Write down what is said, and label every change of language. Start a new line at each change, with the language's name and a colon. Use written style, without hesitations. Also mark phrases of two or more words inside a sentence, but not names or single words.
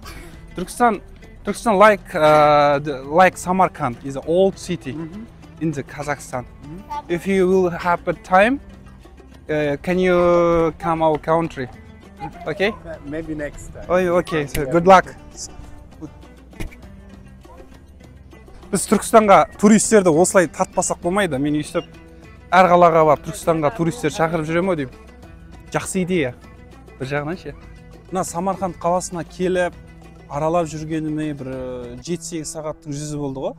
English: Turkestan like Samarkand is an old city in the Kazakhstan. If you will have a time, can you come our country? Okay? Maybe next time. Oh, okay. So good luck.
Kazakh: Біз Түркістанға туристерді осылай тартпасақ болмайды. Мен өйстіп әр қалаға барып Түркістанға туристер шақырып жүремін деп. Жақсы идея. Бір жағынан ше. Мына Самарқанд қаласына келіп, аралап жүргеніме бір 7-8 сағаттың жүзі болды ғой.